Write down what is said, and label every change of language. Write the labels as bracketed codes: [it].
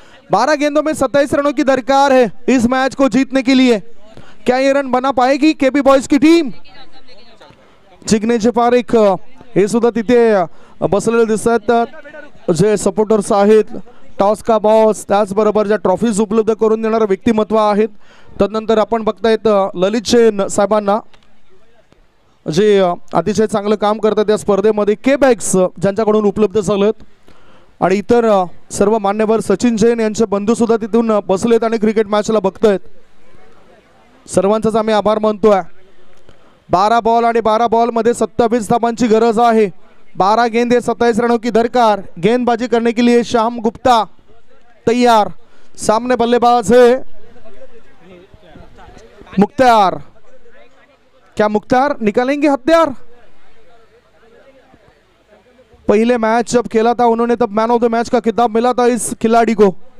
[hi] 12 गेंदों में 27 रनों की दरकार है इस मैच को जीतने के लिए. क्या ये रन बना पाएगी केबी बॉयज की टीम? [mr] जिग्नेश पारेख हे सुद्धा तिथे बसलेले दिसतात जे सपोर्टर्स आहेत. टॉस का बॉस, त्याचबरोबर ज्या ट्रॉफीज उपलब्ध करून देणारे व्यक्तिमत्व आहेत. तदनंतर आपण बघतायत ललित शेन साहेबांना जे अतिशय चांगलं काम करतात या स्पर्धेमध्ये. के बॅग्स ज्यांच्याकडून उपलब्ध झालेत आणि इतर सर्व मान्यवर सचिन जैन यांचे बंधू सुद्धा तिथून बसलेत आणि क्रिकेट मॅचला बघतायत. सर्वांचाच आम्ही आभार मानतोय. 12 बॉल आणि 12 बॉल मध्ये 27 धाबांची गरज आहे. [hi] 12 गेंदे 27 रनों की दरकार. गेंदबाजी करने के लिए श्याम गुप्ता तैयार. सामने बल्लेबाज है मुख्तार. क्या मुख्तार निकालेंगे हथियार? पहले मैच जब खेला था उन्होंने तब मैन ऑफ द मैच का खिताब मिला था इस खिलाड़ी को.